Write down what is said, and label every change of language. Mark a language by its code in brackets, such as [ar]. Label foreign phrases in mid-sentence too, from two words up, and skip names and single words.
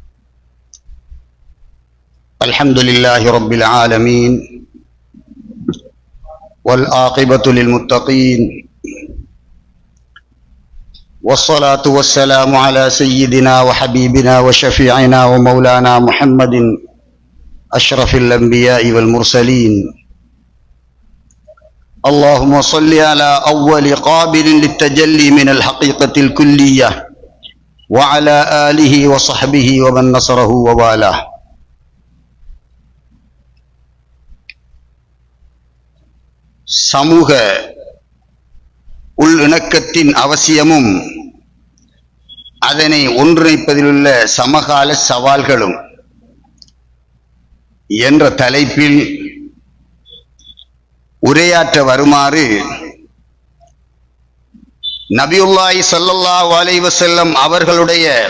[ar] الحمد لله رب العالمين والعاقبة للمتقين والصلاة والسلام على سيدنا وحبيبنا وشفيعنا ومولانا محمد أشرف الأنبياء والمرسلين. اللهم صل على أول قابل للتجلي من الحقيقة الكلية وعلى آله وصحبه ومن نصره ووالاه. [ta] சமூக உள்ளிணக்கத்தின் அவசியமும் அதனை ஒன்றிணைப்பதிலுள்ள சமகால சவால்களும் என்ற தலைப்பில் உரையாற்ற வருமாறு [ar] نبي الله صلى الله عليه وسلم [ta] அவர்களுடைய